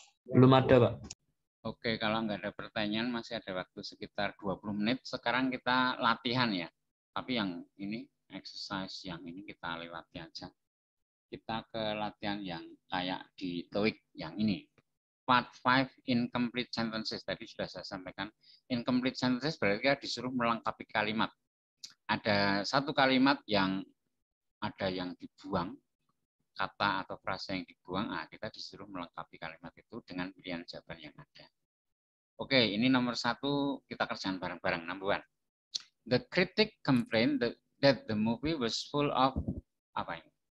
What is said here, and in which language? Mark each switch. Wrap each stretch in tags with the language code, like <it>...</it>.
<id>Belum ada, Pak. Oke, kalau nggak ada pertanyaan masih ada waktu sekitar 20 menit. Sekarang kita latihan ya. Tapi yang ini exercise yang ini kita lewati aja. Kita ke latihan yang kayak di TOEIC yang ini.</id> <en>Part 5 incomplete sentences.</en> <id>Tadi sudah saya sampaikan. Incomplete sentences berarti kita disuruh melengkapi kalimat. Ada satu kalimat yang ada yang dibuang, kata atau frasa yang dibuang, kita disuruh melengkapi kalimat itu dengan pilihan jawaban yang ada. Oke, ini nomor 1 kita kerjakan bareng-bareng.</id> <en>Number 1. The critic complained that the movie was full of</en> <id>apa ini?</id>